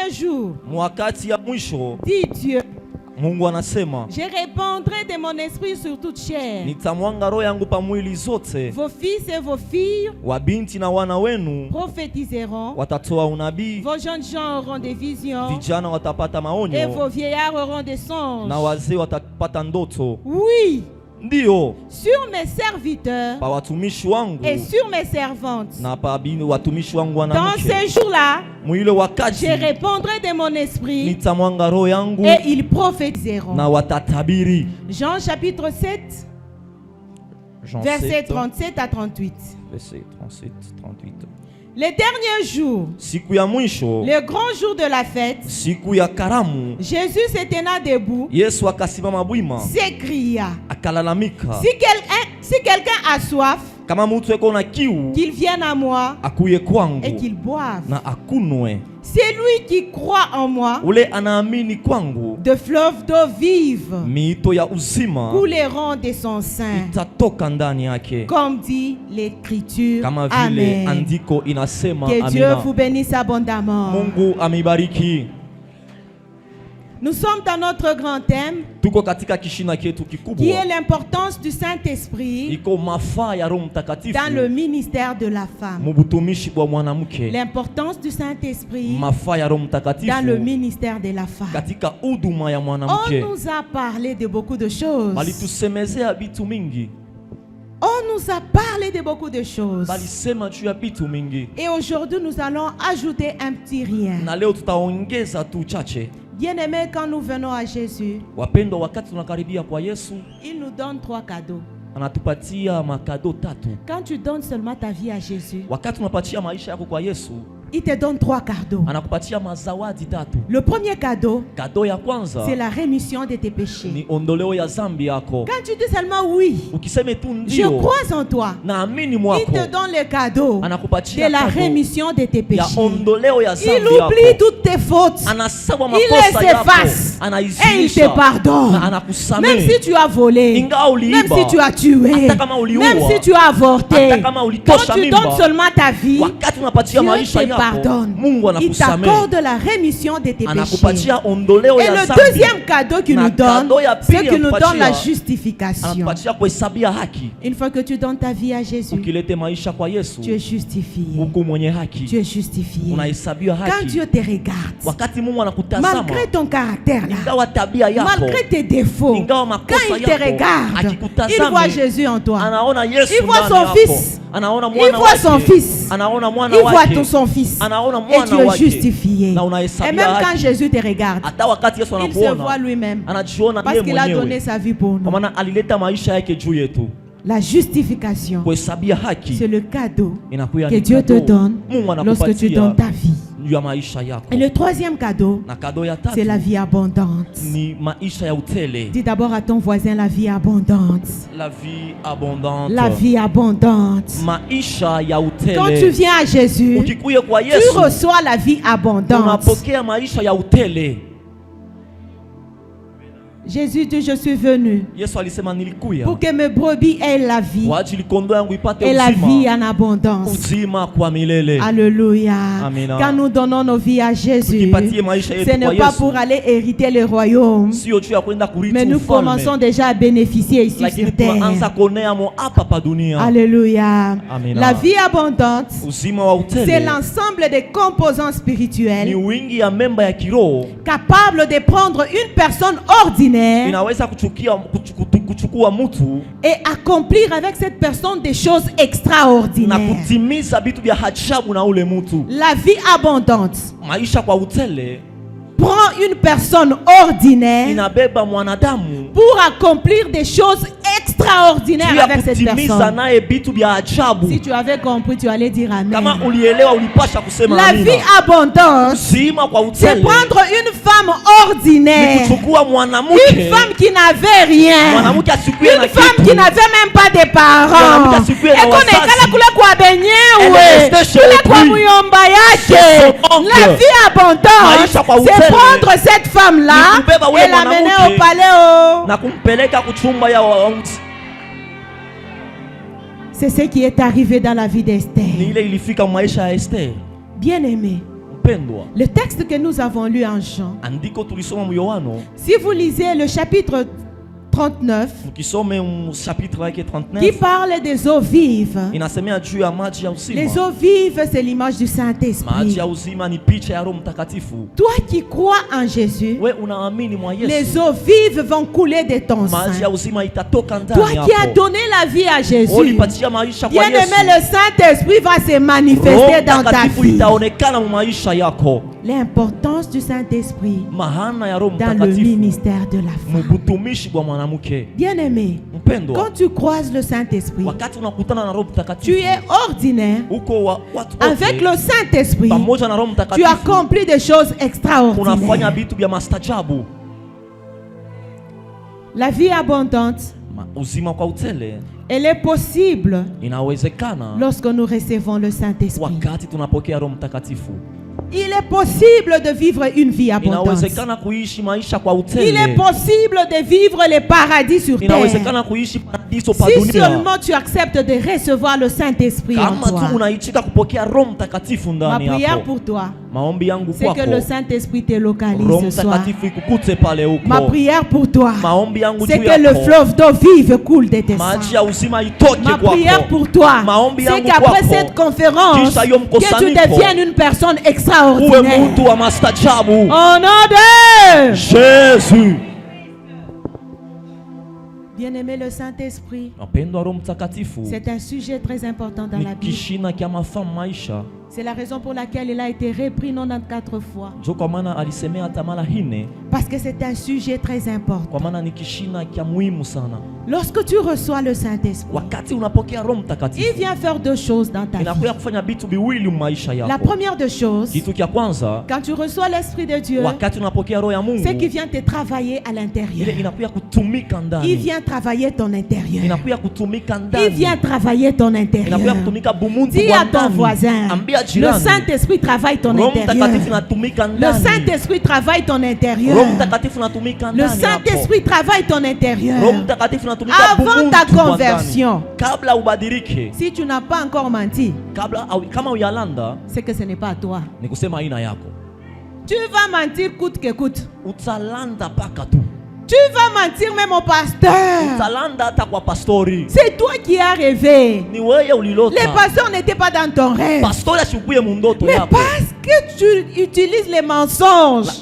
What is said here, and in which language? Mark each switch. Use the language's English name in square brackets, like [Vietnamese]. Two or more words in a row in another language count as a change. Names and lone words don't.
[French] dernier jour, [Swahili] mwakati ya mwisho, [French] dit Dieu, [Swahili] Mungu anasema, [French] je répandrai de mon esprit sur toute chair. [Swahili] nitamwanga roho yangu pa mwili zote. [French] Vos fils et vos filles [Swahili] Wabinti na wana wenu [French] prophétiseront. [Swahili] watatoa unabii. [French] Vos jeunes gens auront des visions. [Swahili] Vijana watapata [French] Et [Swahili] maonyo [French] vos vieillards auront des songes. [Swahili] na wazee watapata ndoto. [French] Oui, [Swahili] Ndio, [French] sur mes serviteurs [Swahili] pa watumishi wangu [French] et sur mes servantes. [Swahili] na pa watumishi wangu [French] Dans [Swahili] wanamke. [French] ces jours-là, [Swahili] Mwile wakati [French] je répandrai de mon esprit [Swahili] nitamwanga roho yangu [French] et ils prophétiseront. [Swahili] na watatabiri. [French] Jean chapitre 7, Jean versets 7, 37 à 38. verset 37, 38. Les derniers jours, [Swahili] Siku ya mwisho, [French] le grand jour de la fête, [Swahili] siku ya karamu, [French] Jésus se tenant debout, [Swahili] Yesu akasimama bwima [French] s'écria, [Swahili] akalalamika, [French] si quelqu'un a soif, [Swahili] kama mtu eko na kiu [French] qu'il vienne à moi [Swahili] akuye kwangu [French] et qu'il boive. [Swahili] na akunwe. [French] C'est lui qui croit en moi, [Swahili] Ule anaamini kwangu, [French] de fleuves d'eau vive [Swahili] miito ya uzima [French] couleront de son sein, [Swahili] itatoka ndani yake, [French] comme dit l'Écriture. [Swahili] kama vile [French] Amen. [Swahili] andiko inasema. [French] Que Dieu [Swahili] Amina. [French] vous bénisse abondamment. [Swahili] Mungu amibariki. [French] Nous sommes dans notre grand thème [Swahili] Tuko katika kishina kietu [French] qui [Swahili] kikubwa, [French] est l'importance du Saint-Esprit [Swahili] iko mafaa ya Roho Mtakatifu [French] dans le ministère de la femme. [Swahili] mubutumishi bwa mwanamke, [French] L'importance du Saint-Esprit [Swahili] mafaa ya Roho [French] dans le [Swahili] Mtakatifu [French] ministère de la femme. [Swahili] katika huduma ya [French] On [Swahili] mwanamke. [French] nous a parlé de beaucoup de choses. [Swahili] Balitusemezea bitu mingi, [French] On nous a parlé de beaucoup de choses. [Swahili] balisema juu ya bitu mingi, [French] Et aujourd'hui, nous allons ajouter un petit rien. [Swahili] na leo tutaongeza tu chache. [French] Bien-aimés, quand nous venons à Jésus, [Swahili] Wapendwa, wakati tunakaribia kwa Yesu, [French] il nous donne 3 cadeaux. [Swahili] anatupatia makado tatu. [French] Quand tu donnes seulement ta vie à Jésus, [Swahili] Wakati unapatia maisha yako kwa Yesu, [French] il te donne 3 cadeaux. [Swahili] anakupatia mazawadi tatu. [French] Le premier cadeau, [Swahili] Kado ya kwanza [French] c'est la rémission de tes péchés. [Swahili] ni ondoleo ya zambi yako. [French] Quand tu dis seulement oui, [Swahili] Ukiseme tu [French] je [Swahili] ndio, [French] crois en toi, [Swahili] naamini [French] il [Swahili] mwako, [French] te donne le cadeau [Swahili] anakupatia [French] de la [Swahili] kado [French] rémission de tes [Swahili] ya [French] péchés. [Swahili] ondoleo ya [French] Il [Swahili] zambi [French] oublie [Swahili] yako. [French] toutes tes fautes. [Swahili] Anasahau [French] Il [Swahili] makosa [French] les [Swahili] yako, [French] efface. Et il te [Swahili] anaizimisha [French] pardonne. [Swahili] na [French] Même [Swahili] anakusamehe. [French] si tu as volé, [Swahili] Ingawa uliiba, [French] même si tu as tué, [Swahili] hata kama uliua, [French] même si tu as avorté, [Swahili] hata kama [French] quand [Swahili] ulitosha [French] tu [Swahili] mimba, [French] donnes seulement ta vie, [Swahili] wakati unapatia [French] Dieu [Swahili] maisha [French] te [Swahili] yako, [French] pardonne. [Swahili] Mungu [French] Il [Swahili] anakusamehe, [French] t'accorde la rémission de tes péchés. [Swahili] anakupatia ondoleo [French] Et [Swahili] ya [French] le [Swahili] zambi. [French] deuxième cadeau qu'il [Swahili] Na [French] nous donne, [Swahili] kado ya [French] c'est [Swahili] pili [French] qu'il nous donne la [Swahili] anakupatia, [French] justification. [Swahili] anatupatia kuhesabia haki. [French] Une fois que tu donnes ta vie à Jésus, [Swahili] Ukilete maisha kwa Yesu, [French] tu es justifié. [Swahili] uko mwenye [French] Tu [Swahili] haki, [French] es justifié. [Swahili] unahesabiwa [French] Quand [Swahili] haki. [French] Dieu te regarde, [Swahili] Wakati Mungu anakutazama, [French] malgré ton caractère là, [Swahili] ingawa tabia yako, [French] malgré tes défauts, [Swahili] ingawa [French] quand [Swahili] makosa [French] il te [Swahili] yako, [French] regarde, il [Swahili] akikutazama, [French] voit Jésus en toi. [Swahili] anaona Yesu [French] Il voit [Swahili] ndani [French] son [Swahili] yako. [French] fils. [Swahili] Anaona [French] Il [Swahili] mwana [French] voit son [Swahili] wake. [French] fils. [Swahili] Anaona mwana [French] Il voit [Swahili] wake. [French] tout son fils. [Swahili] Anaona [French] Et tu [Swahili] mwana [French] es [Swahili] wake. [French] justifié. [Swahili] Na [French] Et [Swahili] unahesabia [French] même quand [Swahili] haki. [French] Jésus te regarde, [Swahili] Hata wakati Yesu [French] il se voit [Swahili] anakuona, [French] lui-même. [Swahili] anajiona [French] Parce [Swahili] yeye [French] qu'il a donné [Swahili] mwenyewe, [French] sa vie pour [Swahili] kwa [French] nous. [Swahili] maana alileta maisha yake juu yetu. [French] La justification, [Swahili] Kuhesabia [French] c'est [Swahili] haki [French] le cadeau [Swahili] inakuya [French] que [Swahili] ni [French] Dieu te [Swahili] kado. [French] donne [Swahili] Mungu [French] lorsque tu [Swahili] anakupatia [French] donnes ta vie. [Swahili] juu ya maisha yako. [French] Et le troisième cadeau, [Swahili] Na kado ya tatu [French] c'est la vie abondante. [Swahili] ni maisha ya utele. [French] Dis d'abord à ton voisin la vie abondante. La vie abondante. La vie abondante. [Swahili] Maisha ya utele. [French] Quand tu viens à Jésus, [Swahili] Ukikuya kwa [French] tu [Swahili] Yesu, [French] reçois la vie abondante. [Swahili] unapokea maisha ya utele. [French] Jésus dit, je suis venu [Swahili] Yesu alisema nilikuya [French] pour que mes brebis aient la vie [Swahili] kwa ajili kondoo yangu ipate [French] et la vie [Swahili] uzima, [French] en abondance. [Swahili] uzima kwa milele. [French] Alléluia. [Swahili] Amina. [French] Quand nous donnons nos vies à Jésus, [Swahili] Tukipatie maisha [French] ce [Swahili] yetu kwa [French] n'est pas [Swahili] Yesu, [French] pour aller hériter le royaume, [Swahili] sio juu ya kwenda kurithi [French] mais nous [Swahili] ufalme, [French] commençons déjà à bénéficier ici [Swahili] lakini [French] sur [Swahili] tunaanza [French] terre. [Swahili] kuonea mo hapa pa dunia. [French] Alléluia. [Swahili] Amina. [French] La vie abondante, [Swahili] Uzima wa [French] c'est [Swahili] utele [French] l'ensemble des composants [Swahili] ni [French] spirituels [Swahili] wingi ya memba ya kiroho, [French] capables de prendre une personne ordinaire [Swahili] inaweza kuchukua mtu [French] et accomplir avec cette personne des choses [Swahili] na [French] extraordinaires. [Swahili] kutimiza vitu vya ajabu na ule mtu. [French] La vie abondante [Swahili] Maisha kwa utele [French] prend une personne ordinaire [Swahili] inabeba mwanadamu [French] pour accomplir des choses extraordinaires [Swahili] juu ya [French] avec cette [Swahili] kutimiza [French] personne. [Swahili] naye vitu vya ajabu. [French] Si tu avais compris, tu allais dire [Swahili] Kama [French] Amen. [Swahili] ulielewa, ulipasha kusema [French] La [Swahili] amina. [French] vie abondante, [Swahili] Uzima kwa [French] c'est [Swahili] utele [French] prendre une femme [Swahili] ni [French] ordinaire, [Swahili] kuchukua [French] une [Swahili] mwanamke, [French] femme qui n'avait rien, [Swahili] mwanamke asikuye na [French] une femme [Swahili] kitu, [French] qui n'avait même pas de parents. [Swahili] Mwanamke asikuwe na [French] Et qu'on [Swahili] wazazi. ekala kule kwa benyewe, [French] Elle restait chez [Swahili] kule kwa [French] lui. [Swahili] muyomba [French] Chez [Swahili] yake. [French] son oncle. La vie abondante, [Swahili] Maisha kwa [French] c'est [Swahili] utele. [French] prendre cette femme-là [Swahili] Ni kubeba ule [French] et l'amener [Swahili] mwanamke. [French] au palais. [Swahili] na kumpeleka kuchumba ya wauti. [French] C'est ce qui est arrivé dans la vie [Swahili] Ni [French] d'Esther. [Swahili] ile ilifika maisha ya Esther. [French] Bien-aimé, [Swahili] Wapendwa, [French] Le texte que nous avons lu en Jean, [Swahili] andiko tulisoma mu Yohano, [French] si vous lisez le chapitre 39, [Swahili] mkisome chapitre yake [French] qui [Swahili] 39, [French] parle des eaux vives. [Swahili] inasemea juu ya maji ya [French] Les [Swahili] uzima. [French] eaux vives, c'est l'image du [Swahili] Maji [French] Saint-Esprit. [Swahili] ya uzima ni picha ya Roho Mtakatifu. [French] Toi qui crois en Jésus, [Swahili] We unaamini mwa [French] les [Swahili] Yesu, [French] eaux vives vont couler de ton [Swahili] maji [French] sein. [Swahili] ya uzima itatoka [French] Toi [Swahili] ndani [French] qui as [Swahili] yako. [French] donné la vie à Jésus, [Swahili] Ulipatia maisha kwa [French] bien-aimé, [Swahili] Yesu. [French] le Saint-Esprit va se manifester [Swahili] Roho [French] dans ta [Swahili] Mtakatifu [French] vie. [Swahili] itaonekana mu maisha yako. [French] L'importance du Saint-Esprit [Swahili] Mahana ya Roho [French] dans le [Swahili] Mtakatifu [French] ministère de la femme. [Swahili] mubutumishi bwa mwanamke. [French] Bien-aimé, [Swahili] Mpendwa, [French] quand tu croises le Saint-Esprit, [Swahili] wakati unakutana na Roho [French] tu [Swahili] Mtakatifu, [French] es ordinaire. [Swahili] uko watu [French] Avec [Swahili] wote [French] le Saint-Esprit, [Swahili] pamoja na Roho [French] tu [Swahili] Mtakatifu [French] accomplis des choses [Swahili] unafanya [French] extraordinaires. [Swahili] vitu vya mastajabu. [French] La vie abondante, [Swahili] Uzima kwa utele [French] elle est possible [Swahili] inawezekana [French] lorsque nous recevons le Saint-Esprit. [Swahili] wakati tunapokea Roho Mtakatifu. [French] Il est possible de vivre une vie abondante. [Swahili] Inawezekana kuishi maisha kwa [French] Il est [Swahili] utele. [French] possible de vivre les paradis sur terre. [Swahili] Inawezekana kuishi paradiso pa [French] Si [Swahili] dunia. [French] seulement tu acceptes de recevoir le Saint-Esprit en [Swahili] Kama [French] toi. [Swahili] tu unaitika kupokea Roho Mtakatifu [French] Ma [Swahili] ndani [French] prière [Swahili] yako. [French] pour toi, [Swahili] Maombi yangu [French] c'est que le [Swahili] kwako, [French] Saint-Esprit te localise [Swahili] Roho [French] ce soir. [Swahili] Mtakatifu ikukute pale huko. [French] Ma prière pour toi, [Swahili] Maombi yangu [French] c'est [Swahili] juu [French] que le [Swahili] yako, [French] fleuve d'eau vive coule de tes [Swahili] maji [French] sangs. [Swahili] ya uzima itoke [French] Ma prière [Swahili] kwako. [French] pour toi, [Swahili] Maombi [French] c'est [Swahili] yangu [French] qu'après [Swahili] kwako, [French] cette conférence, [Swahili] kisha hiyo [French] que tu [Swahili] mkusanyiko, [French] deviennes une personne [Swahili] uwe [French] extraordinaire. [Swahili] mtu wa mastajabu. [French] Au nom de Jésus. Bien-aimé, le Saint-Esprit, [Swahili] Mpendwa, Roho Mtakatifu [French] c'est un sujet très important dans [Swahili] ni [French] la Bible. [Swahili] kishina kya mafamu maisha. [French] C'est la raison pour laquelle il a été repris 94 fois. [Swahili] Njo kwa maana alisemea hata mara hine, [French] Parce que c'est un sujet très important. [Swahili] kwa maana ni kishina kya muhimu sana. [French] Lorsque tu reçois le Saint-Esprit, [Swahili] Wakati unapokea Roho [French] il [Swahili] Mtakatifu, [French] vient faire deux choses dans ta vie. [Swahili] inakuya kufanya vitu viwili maisha [French] La [Swahili] yako. [French] première des choses, [Swahili] Kitu kya kwanza, [French] quand tu reçois l'Esprit de Dieu, [Swahili] wakati unapokea Roho ya Mungu, [French] c'est qu'il vient te travailler à [Swahili] ile [French] l'intérieur. [Swahili] inakuya kutumika [French] Il [Swahili] ndani, [French] vient travailler ton intérieur. [Swahili] inakuya kutumika [French] Il [Swahili] ndani, [French] vient travailler ton [Swahili] inakuya [French] intérieur. [Swahili] kutumika bumuntu [French] Dis [Swahili] bwa [French] à ton [Swahili] ndani. [French] voisin, [Swahili] Ambia [French] le [Swahili] jirani, [French] Saint-Esprit travaille ton [Swahili] Roho Mtakatifu [French] intérieur. [Swahili] natumika [French] Le [Swahili] ndani. [French] Saint-Esprit travaille ton intérieur. [Swahili] Roho Mtakatifu natumika [French] Le [Swahili] ndani yako. [French] Saint-Esprit travaille ton [Swahili] Roho [French] intérieur. [Swahili] Mtakatifu natumika [French] Avant [Swahili] bumuntu [French] ta [Swahili] bwa ndani. [French] conversion, [Swahili] Kabla ubadilike, [French] si tu n'as pas encore menti, [Swahili] kama uyalanda, [French] c'est que ce n'est pas toi. [Swahili] ni kusema aina yako. [French] Tu vas mentir coûte que coûte. [Swahili] Utalanda paka tu. [French] Tu vas mentir même au pasteur. [Swahili] Utalanda hata kwa pastori. [French] C'est toi qui as rêvé. [Swahili] Ni wewe ulilota. [French] Les pasteurs n'étaient pas dans ton rêve. [Swahili] Pastori asikuye mundoto [French] Mais [Swahili] yako. [French] parce que tu utilises les mensonges,